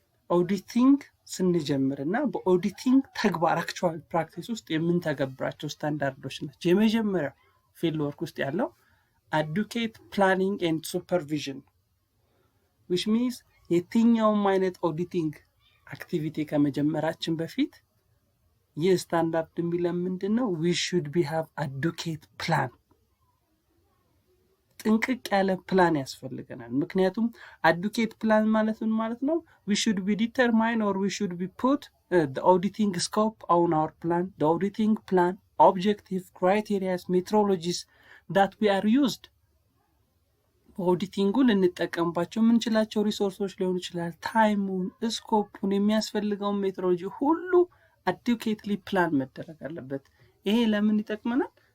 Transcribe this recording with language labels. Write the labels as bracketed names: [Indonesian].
[Amharic] ኦዲቲንግ ስንጀምርና በኦዲቲንግ ተግባር አክቹዋል ፕራክቲስ ውስጥ የምንተገብራቸው ስታንዳርዶች ናቸው። የመጀመሪያው ፊልድ ወርክ ውስጥ ያለው አዱኬት ፕላኒንግ ኤንድ ሱፐርቪዥን [English] which means [Amharic] የትኛውም አይነት ኦዲቲንግ አክቲቪቲ ከመጀመራችን በፊት ይህ ስታንዳርድ የሚለው ምንድነው? [English] we should have adequate plan። [Amharic] ጥንቅቅ ያለ ፕላን ያስፈልገናል። ምክንያቱም [English] adequate plan [Amharic] ማለት ምን ማለት ነው? [English] we should be determine or we should be put the auditing scope on our plan, the auditing plan, objective, criteria, methodologies that we are used. [Amharic] ኦዲቲንጉን ልንጠቀምባቸው የምንችላቸው ሪሶርሶች ሊሆኑ ይችላል። ታይሙን፣ ስኮፑን፣ የሚያስፈልገውን ሜትሮሎጂ ሁሉ አዲኩዌትሊ ፕላን መደረግ አለበት። ይሄ ለምን ይጠቅመናል?